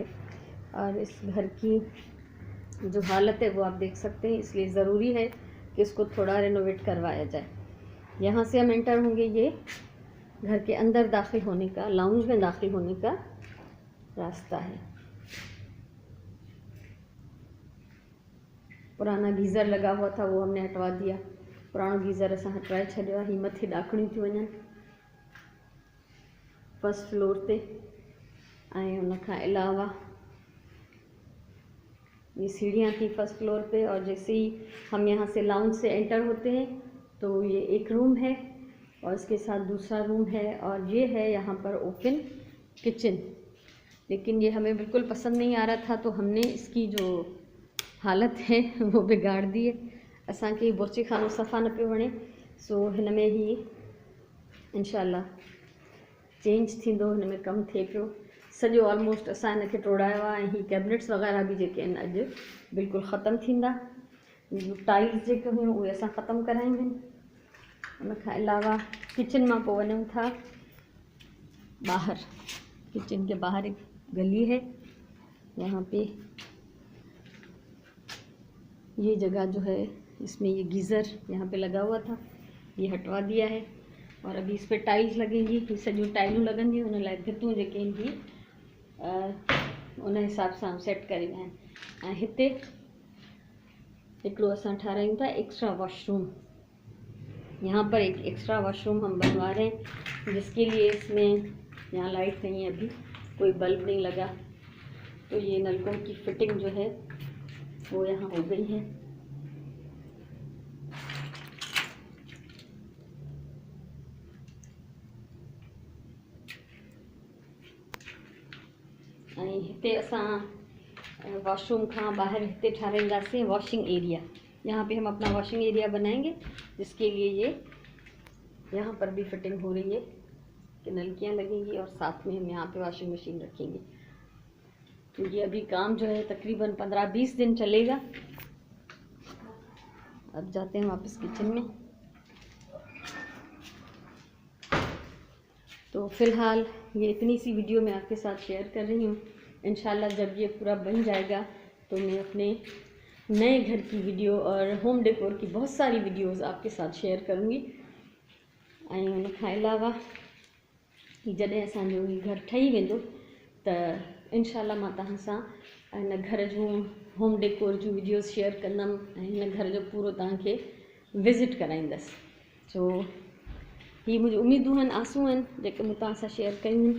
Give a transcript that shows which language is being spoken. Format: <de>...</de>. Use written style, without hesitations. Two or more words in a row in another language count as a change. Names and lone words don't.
<ur>اور اس گھر کی جو حالت ہے وہ آپ دیکھ سکتے ہیں، اس لیے ضروری ہے کہ اس کو تھوڑا رینوویٹ کروایا جائے. یہاں سے ہم انٹر ہوں گے، یہ گھر کے اندر داخل ہونے کا، لاؤنج میں داخل ہونے کا راستہ ہے. پرانا گیزر لگا ہوا تھا، وہ ہم نے ہٹوا دیا.</ur> <sd>पुरानो गीज़र असां हटाए छॾियो। ही मथे ॾाकणियूं थी वञनि</sd> <en>first floor</en> <sd>ते, ऐं उन खां अलावा ये सीढ़ियाँ थी</sd> <en>first floor</en> <sd>पे।</sd> <ur>اور جیسے ہی ہم یہاں سے لاؤنج سے انٹر ہوتے ہیں تو یہ ایک روم ہے اور اس کے ساتھ دوسرا روم ہے، اور یہ ہے یہاں پر</ur> <en>open kitchen.</en> <ur>لیکن یہ ہمیں بالکل پسند نہیں آ رہا تھا، تو ہم نے اس کی جو حالت ہے وہ بگاڑ دی ہے.</ur> <sd>असांखे बुर्ची खानो सफ़ा न पियो वणे, सो हिन में ही इंशाल्लाह चेंज थींदो, हिन में कमु थिए पियो। सॼो ऑलमोस्ट असां हिनखे टोड़ायो आहे ऐं ही कैबिनेट्स वग़ैरह बि जेके आहिनि अॼु बिल्कुलु ख़तमु थींदा। टाइल्स जेके हुयूं उहे असां ख़तमु करायूं आहिनि। उन खां अलावा किचन मां पोइ वञूं था ॿाहिरि।</sd> <ur>کچن کے باہر ایک گلی ہے، یہاں پے یہ جگہ جو ہے اس میں یہ گیزر یہاں پے لگا ہوا تھا، یہ ہٹوا دیا ہے اور ابھی اس پر ٹائلز لگیں گی.</ur> <sd>ही सॼियूं टाइलूं लॻंदियूं, उन लाइ भितूं जेके आहिनि उन हिसाब सां सेट करे विया आहिनि। ऐं हिते हिकिड़ो असां ठारायूं था</sd> <en>extra washroom.</en> <ur>یہاں پر ایک</ur> <en>extra washroom</en> <ur>ہم بنوا رہے ہیں، جس کے لیے اس میں یہاں لائٹ نہیں ہے، ابھی کوئی بلب نہیں لگا، تو یہ نلکوں کی فٹنگ جو ہے وہ یہاں ہو گئی ہے.</ur> <sd>ऐं हिते असां वॉशरूम खां ॿाहिरि हिते ठाराईंदासीं</sd> <en>washing area.</en> <ur>یہاں پے ہم اپنا</ur> <en>washing area</en> <ur>بنائیں گے، جس کے لیے یہ یہاں پر بھی فٹنگ ہو رہی ہے کہ نلکیاں لگیں گی اور ساتھ میں ہم یہاں پے</ur> <en>washing machine</en> <ur>رکھیں گے. تو یہ ابھی کام جو ہے تقریباً 15-20 دن چلے گا. اب جاتے ہیں واپس کچن میں. تو فی الحال یہ اتنی سی ویڈیو میں آپ کے ساتھ شیئر کر رہی ہوں. ان شاء اللہ جب یہ پورا بن جائے گا تو میں اپنے نئے گھر کی ویڈیو اور</ur> <en>home decor</en> <ur>کی بہت ساری ویڈیوز آپ کے ساتھ شیئر کروں گی.</ur> <sd>ऐं उन खां अलावा जॾहिं असांजो ही घर ठही वेंदो त इंशाल्लाह मां तव्हां सां हिन घर जूं</sd> <en>home decor</en> <sd>जूं वीडियोज़ शेयर कंदमि ऐं हिन घर जो पूरो तव्हांखे विज़िट कराईंदसि। सो ही मुंहिंजी उम्मीदूं आहिनि, आसूं आहिनि जेके मूं तव्हां सां शेयर कयूं आहिनि।</sd>